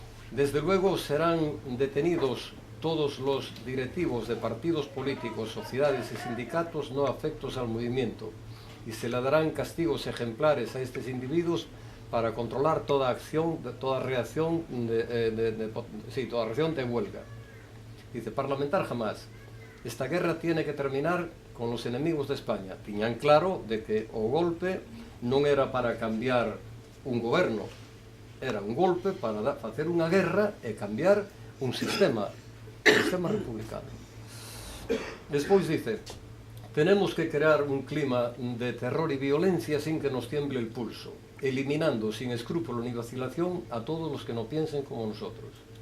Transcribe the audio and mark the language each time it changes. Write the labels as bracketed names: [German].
[Spanish] Desde luego serán detenidos todos los directivos de partidos políticos, sociedades y sindicatos no afectos al movimiento, y se le darán castigos ejemplares a estos individuos para controlar toda acción, toda reacción de huelga. Dice: parlamentar jamás. Esta guerra tiene que terminar con los enemigos de España. [Galician] Tiñan claro de que o golpe non era para cambiar un goberno, era un golpe para facer unha guerra e cambiar un sistema republicano. [Spanish] Despois dice: tenemos que crear un clima de terror y violencia sin que nos tiemble el pulso, eliminando sin escrúpulo ni vacilación a todos los que no piensen como nosotros.